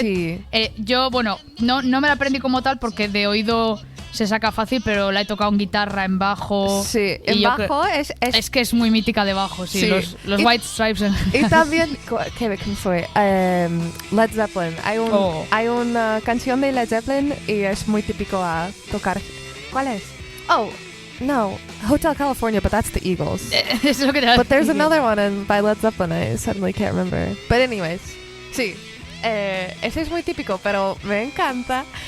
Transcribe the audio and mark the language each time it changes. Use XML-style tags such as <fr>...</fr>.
<es>que no me la aprendí como tal porque de oído se saca fácil, pero la he tocado en guitarra, en bajo. Sí, en bajo es que es muy mítica de bajo, sí. Los White Stripes. Y también, ¿qué fue? Led Zeppelin. Hay una canción de Led Zeppelin y es muy típico a tocar. ¿Cuál es?</es> <en>Oh, no, Hotel California, but that's the Eagles.</en> <es>Es lo que era.</es> <en>But there's another one by Led Zeppelin, I suddenly can't remember. But anyways,</en> <es>sí, ese es muy típico, pero me encanta.</es>